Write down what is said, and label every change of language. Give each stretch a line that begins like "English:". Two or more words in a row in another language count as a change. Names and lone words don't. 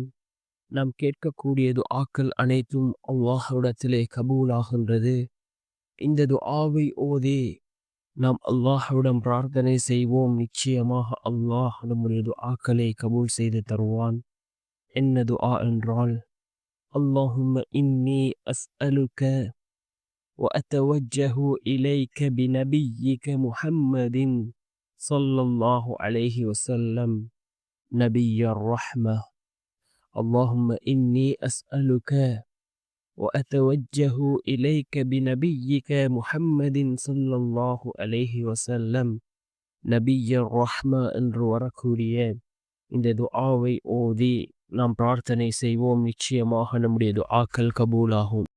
Tamil: நாம் கேட்கக்கூடிய துஆக்கள் அனைத்தும் அல்லாஹ்விடத்திலே கபூலாகின்றது. இந்த துஆவை ஓதி நாம் அல்லாஹ்விடம் பிரார்த்தனை செய்வோம், நிச்சயமாக அல்லாஹ் நம்முடைய துஆக்களை கபூல் செய்து தருவான். என்ன துஆ என்றால்,
Arabic: اللهم إني أسألك وأتوجه إليك بنبيك محمد صلى الله عليه وسلم نبي الرحمة. اللهم إني أسألك وأتوجه إليك بنبيك محمد صلى الله عليه وسلم نبي الرحمة
Tamil: என்று வரக்கூடிய இந்த துஆவை ஓதி நாம் பிரார்த்தனை செய்வோம், நிச்சயமாக நம்முடைய துஆக்கள் கபூலாகும்.